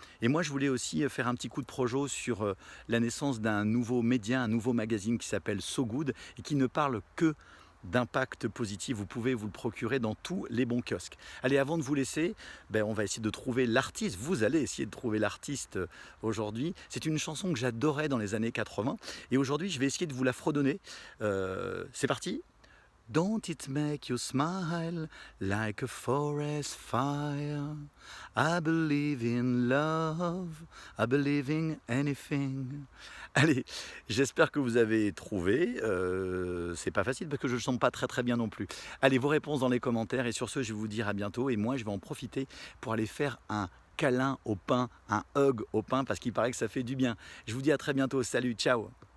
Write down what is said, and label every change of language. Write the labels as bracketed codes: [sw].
[fr] Et moi, je voulais aussi faire un petit coup de projo sur la naissance d'un nouveau média, un nouveau magazine qui s'appelle So Good et qui ne parle que d'impact positif. Vous pouvez vous le procurer dans tous les bons kiosques. Allez, avant de vous laisser, on va essayer de trouver l'artiste. Vous allez essayer de trouver l'artiste aujourd'hui. C'est une chanson que j'adorais dans les années 80 et aujourd'hui, je vais essayer de vous la fredonner. C'est parti. [en] Don't it make you smile like a forest fire? I believe in love, I believe in anything. [fr] Allez, j'espère que vous avez trouvé. C'est pas facile parce que je ne chante pas très très bien non plus. Allez, vos réponses dans les commentaires et sur ce, je vais vous dire à bientôt. Et moi, je vais en profiter pour aller faire un câlin au pain, un hug au pain parce qu'il paraît que ça fait du bien. Je vous dis à très bientôt. Salut, ciao!